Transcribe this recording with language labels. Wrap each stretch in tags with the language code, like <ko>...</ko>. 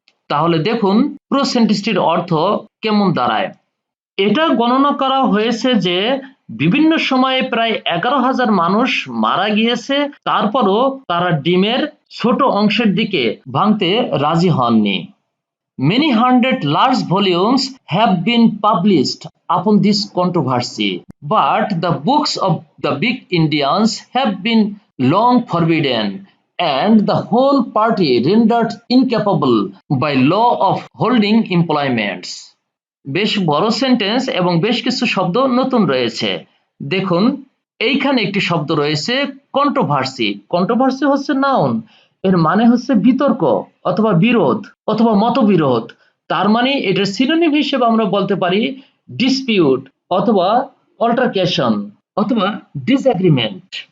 <bn>তাহলে দেখুন পুরো সেন্টেন্সটির অর্থ কেমন দাঁড়ায়। এটা গণনা করা হয়েছে যে বিভিন্ন সময়ে প্রায় 11,000 মানুষ মারা গিয়েছে, তারপরও তারা ডিমের ছোট অংশের দিকে ভাঙতে রাজি হননি।</bn> <en>Many hundred large volumes have been published upon this controversy, but the books of the big Indians have been long forbidden, and the whole party rendered incapable by law of holding employments.</en> <bn>বেশ বড় sentence এবং বেশ কিছু শব্দ নতুন রয়েছে। দেখুন এইখানে একটি শব্দ রয়েছে কন্ট্রোভার্সি। কন্ট্রোভার্সি হচ্ছে নাউন, এর মানে হচ্ছে বিতর্ক অথবা বিরোধ অথবা মতবিরোধ। তার মানে এটার সিনোনিম হিসেবে আমরা বলতে পারি ডিসপিউট অথবা অল্টারকেশন অথবা ডিসএগ্রিমেন্ট।</bn>